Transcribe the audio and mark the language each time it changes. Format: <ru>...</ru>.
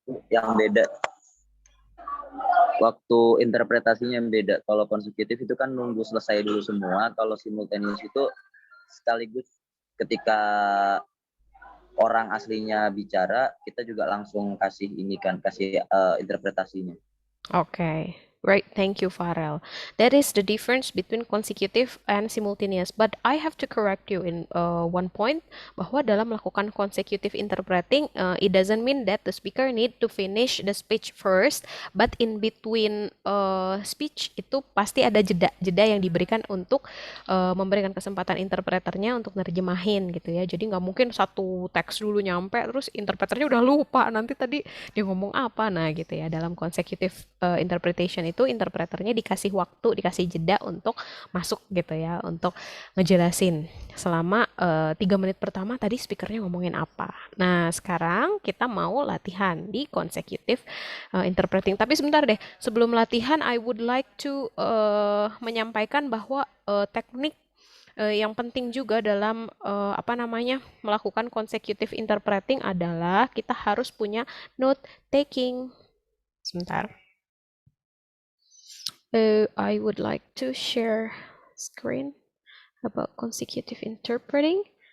<id>Yang beda waktu interpretasinya yang beda. Kalau konsekutif itu kan nunggu selesai dulu semua. Kalau simultaneous itu sekaligus ketika orang aslinya bicara, kita juga langsung kasih interpretasinya.</id> <en>Okay, right. Thank you, Farel. That is the difference between consecutive and simultaneous. But I have to correct you in one point</en> <id>bahwa dalam melakukan</id> <en>consecutive interpreting, it doesn't mean that the speaker need to finish the speech first, but in between speech</en> <id>itu pasti ada jeda-jeda yang diberikan untuk memberikan kesempatan interpreternya untuk nerjemahin gitu ya. Jadi nggak mungkin satu teks dulu nyampe terus interpreternya udah lupa nanti tadi dia ngomong apa. Nah gitu ya, dalam consecutive interpretation itu interpreternya dikasih waktu, dikasih jeda untuk masuk gitu ya, untuk ngejelasin selama 3 menit pertama tadi speakernya ngomongin apa. Nah sekarang kita mau latihan di consecutive interpreting. Tapi sebentar deh, sebelum latihan</id> <en>I would like to</en> <id>menyampaikan bahwa teknik yang penting juga dalam apa namanya melakukan consecutive interpreting adalah kita harus punya note taking. Sebentar.</id> <en>I would like to share screen about consecutive interpreting.</en>